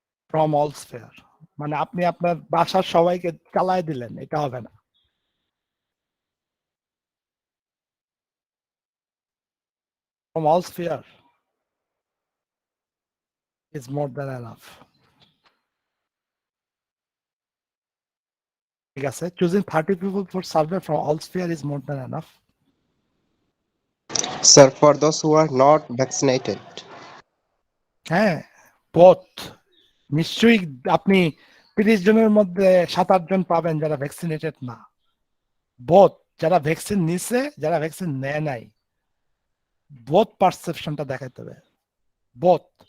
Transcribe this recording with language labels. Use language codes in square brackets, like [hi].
[en] From all sphere. [bn] মানে আপনি আপনার বাসার সবাইকে চালায় দিলেন, এটা হবে না। [en] From all sphere is more than enough. [bn] ঠিক আছে, [en] choosing 30 people for survey from all sphere is more than enough. Sir, for those who are not vaccinated. [bn] হ্যাঁ, both. নিশ্চয়ই আপনি 30 জনের মধ্যে 7-8 জন পাবেন যারা ভ্যাকসিনেটেড না। বোথ, যারা ভ্যাকসিন নিছে, যারা ভ্যাকসিন নেয় নাই, বোথ পারসেপশনটা দেখাইতে হবে, বোথ।